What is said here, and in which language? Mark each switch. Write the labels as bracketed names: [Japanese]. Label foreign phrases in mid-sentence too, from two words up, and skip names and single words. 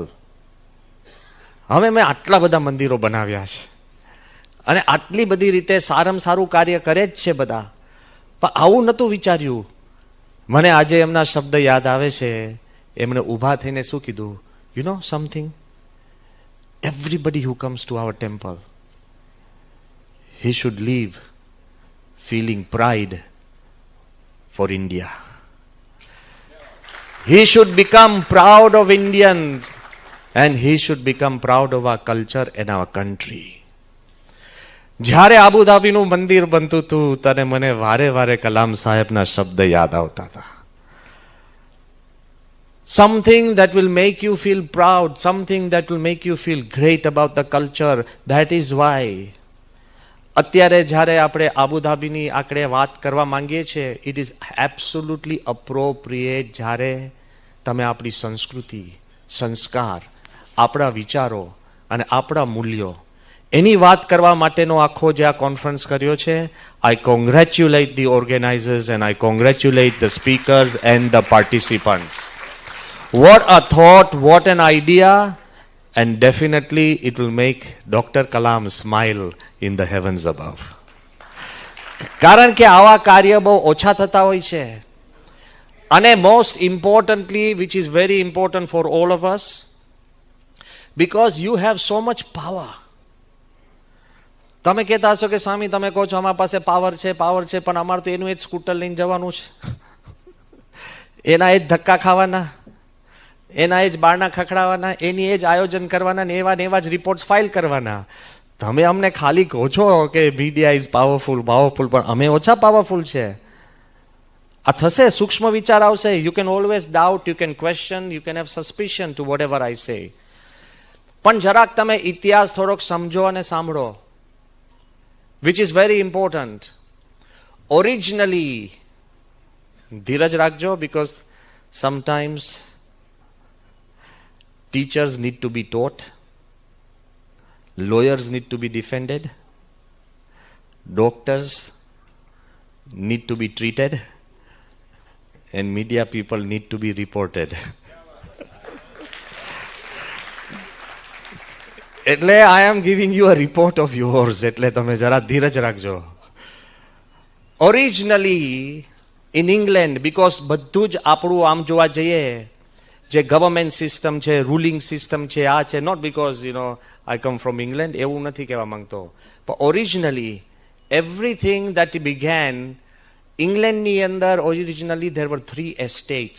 [Gujarati] હવે મેં આટલા બધા મંદિરો બનાવ્યા છે અને આટલી બધી રીતે સારામાં સારું કાર્ય કરે જ છે બધા, પણ આવું નહોતું વિચાર્યું. મને આજે એમના શબ્દ યાદ આવે છે. એમણે ઊભા થઈને શું કીધું, [English] you know something, everybody who comes to our temple, he should leave feeling pride for India. He should become proud of Indians and he should become proud of our culture and our country. [Gujarati] જ્યારે આબુધાબીનું મંદિર બનતું હતું ત્યારે મને વારે વારે કલામ સાહેબના શબ્દ યાદ આવતા હતા. [English] Something that will make you feel proud, something that will make you feel great about the culture. That is why [Gujarati] અત્યારે જ્યારે આપણે આબુધાબીની આંકડે વાત કરવા માંગીએ છીએ, [English] it is absolutely appropriate [Gujarati] જ્યારે તમે આપણી સંસ્કૃતિ, સંસ્કાર, આપણા વિચારો અને આપણા મૂલ્યો એની વાત કરવા માટેનો આખો જે આ કોન્ફરન્સ કર્યો છે. [English] I congratulate the organizers and I congratulate the speakers and the participants. What a thought, what an idea, and definitely it will make Dr. Kalam smile in the heavens above. [Gujarati] કારણ કે આવા કાર્ય બહુ ઓછા થતા હોય છે. [English] અને most importantly, which is very important for all of us, because you have so much power. [Gujarati] તમે કહેતા હશો કે સ્વામી તમે કહો છો અમારા પાસે પાવર છે, પણ અમારે તો એનું એ જ સ્કૂટર લઈને જવાનું છે. એના એ જ ધક્કા ખાવાના, એના એ જ બારણા ખખડાવવાના, એની એ જ આયોજન કરવાના ને એવા જ રિપોર્ટ્સ ફાઇલ કરવાના. તમે અમને ખાલી કહો છો કે [English] media is powerful, [Gujarati] પણ અમે ઓછા પાવરફુલ છે. આ થશે, સૂક્ષ્મ વિચાર આવશે. [English] you can always doubt, you can question, you can have suspicion to whatever I say. [Gujarati] પણ જરાક તમે ઇતિહાસ થોડોક સમજો અને સાંભળો, [English] which is very important. ઓરિજિનલી, [Gujarati] ધીરજ રાખજો, [English] because sometimes teachers need to be taught, lawyers need to be defended, doctors need to be treated, and media people need to be reported. એટલે I am giving you a report of yours, [Gujarati] એટલે તમે જરા ધીરજ રાખજો. [English] Originally in England, because [Gujarati] બધું જ આપણું આમ જોવા જઈએ, જે ગવર્મેન્ટ સિસ્ટમ છે, રૂલિંગ સિસ્ટમ છે, આ છે, [English] not because I come from England, [Gujarati] એવું નથી કહેવા માંગતો, પણ [English] originally everything that began [Gujarati] ઇંગ્લેન્ડની અંદર, [English] originally there were 3 estates.